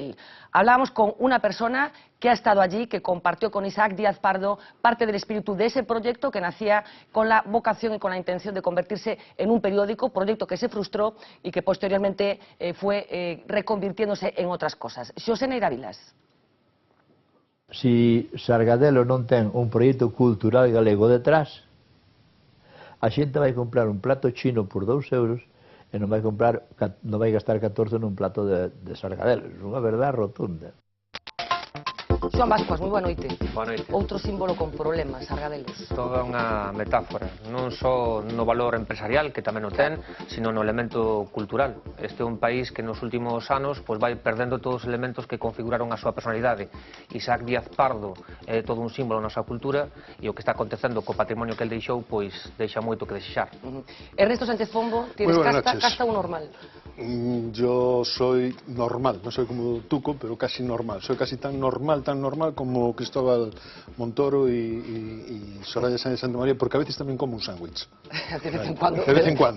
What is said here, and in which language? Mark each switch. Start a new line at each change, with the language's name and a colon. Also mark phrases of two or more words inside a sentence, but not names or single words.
Spanish: Hablábamos con una persona que ha estado allí, que compartió con Isaac Díaz Pardo parte del espíritu de ese proyecto que nacía con la vocación y con la intención de convertirse en un periódico, proyecto que se frustró y que posteriormente fue reconvirtiéndose en otras cosas. Xosé Neira Vilas.
Galician: Si Sargadelos non ten un proxecto cultural galego detrás, a xente vai comprar un plato chino por 2 euros e non vai gastar 14 nun plato de Sargadelos. É unha verdade rotunda. Xoan Bascuas, moi boa noite. Boa noite. Outro símbolo con problemas, Sargadelos. Toda unha metáfora, non só no valor empresarial, que tamén o ten, sino no elemento cultural. Este é un país que nos últimos anos vai perdendo todos os elementos que configuraron a súa personalidade. Isaac Díaz Pardo é todo un símbolo na nosa cultura e o que está acontecendo co patrimonio que el deixou, pois deixa moito que desexar. Ernesto Sánchez Pombo,
Spanish: tienes casta ou normal? Yo soy normal, no soy como Tuco, pero casi normal. Soy casi tan normal como Cristóbal Montoro y Soraya Sáenz de Santamaría, porque a veces también como un sándwich. De vez en cuando. De vez en cuando.